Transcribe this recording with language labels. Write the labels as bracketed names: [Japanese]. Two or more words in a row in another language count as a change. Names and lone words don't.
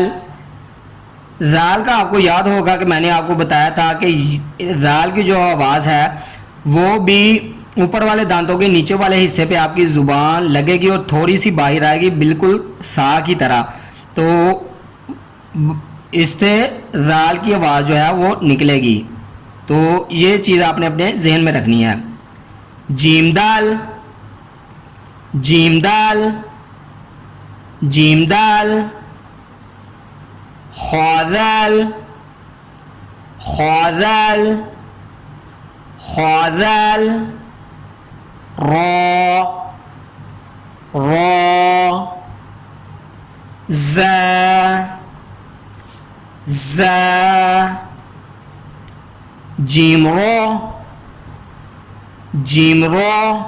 [Urdu] ذال کا آپ کو یاد ہوگا کہ میں نے آپ کو بتایا تھا کہ ذال کی جو آواز ہے وہ بھی اوپر والے دانتوں کے نیچے والے حصے پہ آپ کی زبان لگے گی اور تھوڑی سی باہر آئے گی، بالکل سا کی طرح، تو اس سے ذال کی آواز جو ہے وہ نکلے گی۔ تو یہ چیز آپ نے اپنے ذہن میں رکھنی ہے۔ جیم دال، جیم دال، جیم دال، خوادل، خوادل، خوادل، را، را، ز، ز، جیم رو، جیم رو،